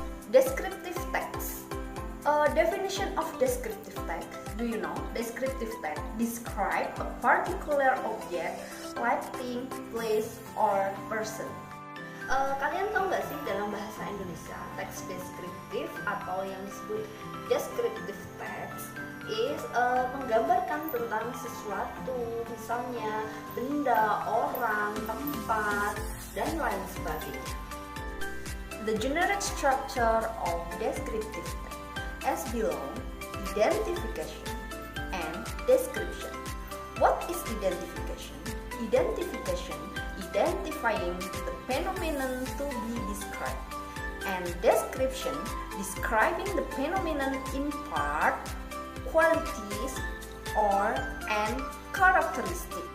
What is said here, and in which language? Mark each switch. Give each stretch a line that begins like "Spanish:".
English: Descriptive text. Definition of descriptive text. Do you know? Descriptive text describe a particular object, like thing, place, or person.
Indonesian: Kalian tahu nggak sih dalam bahasa Indonesia teks deskriptif atau yang disebut descriptive text is menggambarkan tentang sesuatu, misalnya benda, orang, tempat, dan lain sebagainya.
English: The generic structure of descriptive text as below: identification and description. What is identification? Identification, identifying the phenomenon to be described, and description, describing the phenomenon in part, qualities, or and characteristic.